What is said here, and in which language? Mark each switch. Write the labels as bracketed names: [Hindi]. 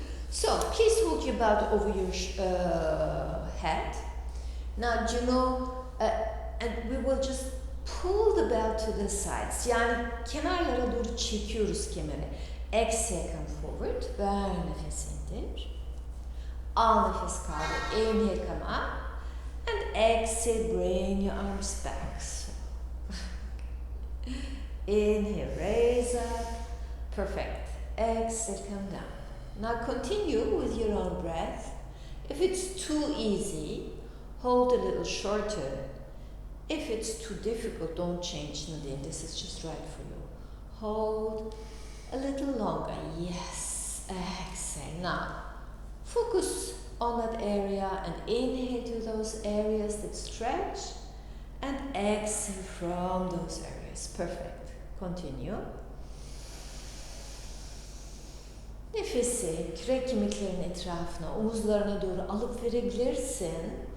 [English] So, please hold your belt over your head. Now, you know, and we will just pull the belt to the sides. [Turkish] Yani kenarlara doğru çekiyoruz kemeri. [English] Exhale, come forward. [Turkish] Ver nefes indir. Al nefes kaldır. [English] Inhale, come up. And exhale, bring your arms back. Inhale, raise up. Perfect. Exhale, come down. Now continue with your own breath. If it's too easy, hold a little shorter. If it's too difficult, don't change, Nadine. This is just right for you. Hold a little longer. Yes. exhale. Now, focus on that area and inhale to those areas that stretch and exhale from those areas. Perfect. Continue. [Turkish] Nefesi kürek kemiklerinin etrafına, omuzlarına doğru alıp verebilirsin.